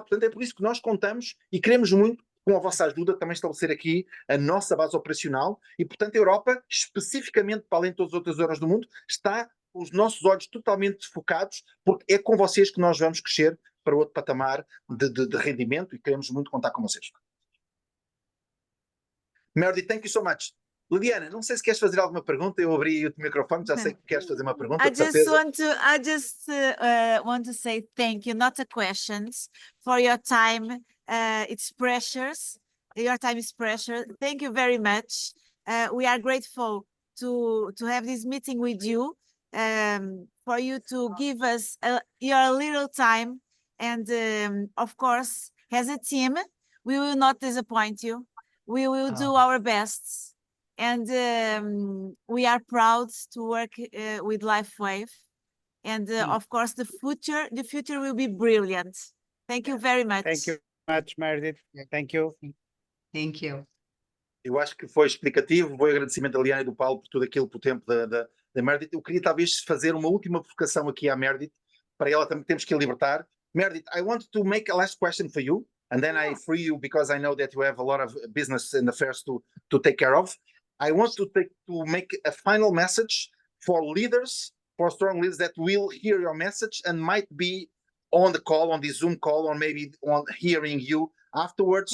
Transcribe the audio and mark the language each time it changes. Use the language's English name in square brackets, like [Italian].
[Portuguese] Portanto, é por isso que nós contamos e queremos muito, com a vossa ajuda, também estabelecer aqui a nossa base operacional e, portanto, a Europa, especificamente para além de todas as outras zonas do mundo, está com os nossos olhos totalmente focados, porque é com vocês que nós vamos crescer para outro patamar de rendimento e queremos muito contar com vocês. [English] Meredith, thank you so much. [Portuguese] Liliana, não sei se queres fazer alguma pergunta, eu abri o microfone, já sei que queres fazer uma pergunta. [English] I just want to say thank you, not a questions, for your time. It's precious. Your time is precious. Thank you very much. We are grateful to have this meeting with you, for you to give us your little time. And of course, as a team, We will not disappoint you. We will do our best. And we are proud to work with Lifewave. And of course, the future will be brilliant. Thank you very much. Thank you much, Meredith. Thank you. Thank you. [Portuguese] Eu acho que foi explicativo, foi agradecimento da Liana e do Paulo por tudo aquilo, por tempo da Meredith. Eu queria talvez fazer uma última provocação aqui à Meredith, para ela também temos que a libertar. [English] Meredith, I want to make a last question for you, and then I free you because I know that you have a lot of business and affairs to take care of. I want to make a final message for leaders, for strong leaders that will hear your message and might be on the call, on the Zoom call, or maybe on hearing you afterwards.